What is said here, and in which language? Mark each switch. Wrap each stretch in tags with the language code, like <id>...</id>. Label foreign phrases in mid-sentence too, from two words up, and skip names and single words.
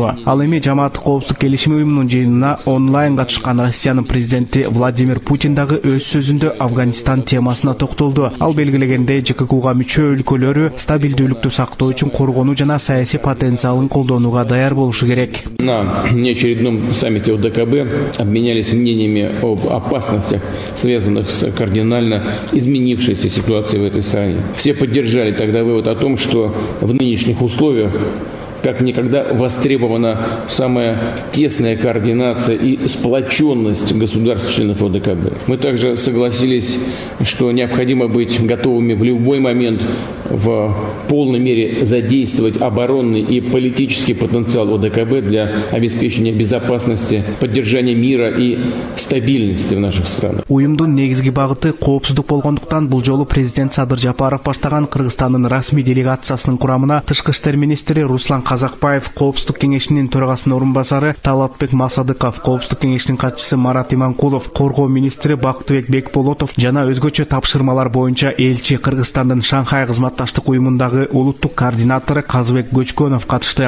<ky>Ал эми Жамааттык коопсуздук келишими уюмунун жыйынына онлайн катышкан Россиянын президенти Владимир Путин дагы өз сөзүндө Афганистан темасына токтолду. Ал белгилегендей, ЖККУга мүчө өлкөлөрү стабилдүүлүктү сактоо үчүн коргонуу жана саясий потенциалын колдонууга даяр болушу керек.</ky> <ru>На неочередном саммите ОДКБ обменялись мнениями об опасностях, связанных с кардинально изменившейся ситуацией в этой стране. Все поддержали тогда вывод о том, что в нынешних условиях как никогда востребована самая тесная координация и сплоченность государств-членов ОДКБ. Мы также согласились что необходимо быть готовыми в любой момент в полной мере задействовать оборонный и политический потенциал ОДКБ для обеспечения безопасности, поддержания мира и стабильности в наших странах.</ru> <ky>Уюмдун негизги багыты коопсуздук болгондуктан бул жолу президент Садыр Жапаров баштаган Кыргызстандын расмий делегациясынын курамына тышкы иштер министри Руслан Казакбаев, коопсуздук кеңешинин төрагасынын орун басары Талатбек Масадыков, коопсуздук кеңешинин катчысы Марат Иманкулов, коргоо министри Бактыбек Бекболотов жана өзгөчө тапшырмалар боюнча элчи Кыргызстандын Шанхай кызматташтык уюмундагы улуттук координатору Казыбек Көчкөнов катышты.</ky>